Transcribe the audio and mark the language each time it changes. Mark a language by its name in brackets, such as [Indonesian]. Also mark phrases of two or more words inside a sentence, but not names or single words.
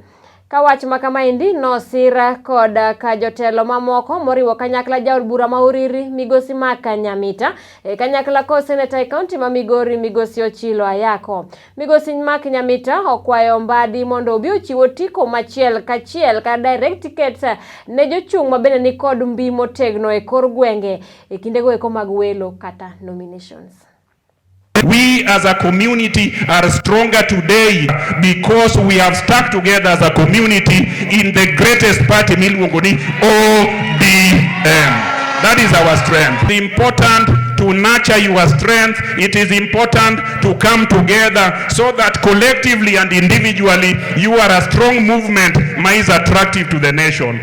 [Luo (Kenya and Tanzania)] Ka wach makamaendi nosira kod ka jotelo mamoko moriwo kanyakla jaod bura ma Uriri Migosi Nyamita kanyakla ko seneta e kaunti ma Migori Migosi Ochilo Ayako. Migosi Nyamita okwayo Mbadi mondo obi ochiwo otiko machiel kachiel ka [English] direct tickets [Luo (Kenya and Tanzania)] ne jochung' mabende ni kod mbi motegno e kor gwenge e kinde go eko mag welo kata nominations. [English] We as a community are stronger today because we have stuck together as a community in the greatest party Milwongoni ODM. That is our strength. It's important to nurture your strength. It is important to come together so that collectively and individually you are a strong movement that is attractive to the nation.